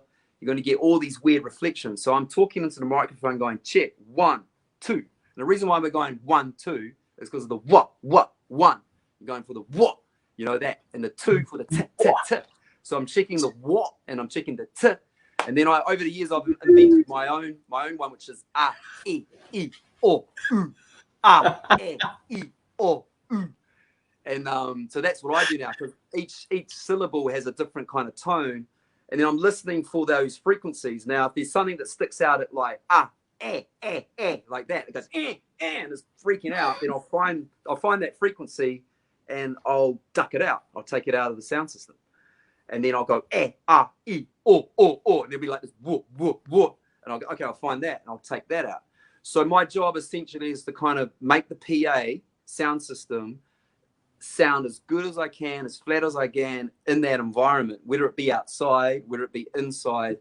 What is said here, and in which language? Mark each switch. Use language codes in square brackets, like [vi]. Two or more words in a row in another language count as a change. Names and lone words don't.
[en] You're going to get all these weird reflections. So I'm talking into the microphone going, check, 1, 2. And the reason why we're going 1, 2 is because of the what, 1. You're going for the what, you know that, and the 2 for the t, t, t. So I'm checking the what and I'm checking the t. And then over the years, I've invented my own one, which is a, e, o, u, a, e, o, u. And so that's what I do now, because each syllable has a different kind of tone. And then I'm listening for those frequencies. Now, if there's something that sticks out at like like that, it goes and it's freaking out, then I'll find that frequency and I'll duck it out. I'll take it out of the sound system. And then I'll go e, o, and there'll be like this whoop, whoop, whoop. And I'll go, okay, I'll find that and I'll take that out. So my job essentially is to kind of make the PA sound system sound as good as I can, as flat as I can in that environment, whether it be outside, whether it be inside.